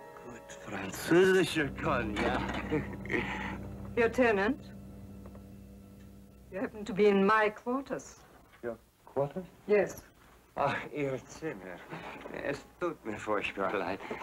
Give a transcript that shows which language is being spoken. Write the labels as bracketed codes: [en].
[en] Good [de] französischer Cognac. [en] Lieutenant, you happen to be in my quarters. Your quarters? Yes. [de] Ach, Ihr Zimmer. Es tut mir furchtbar leid.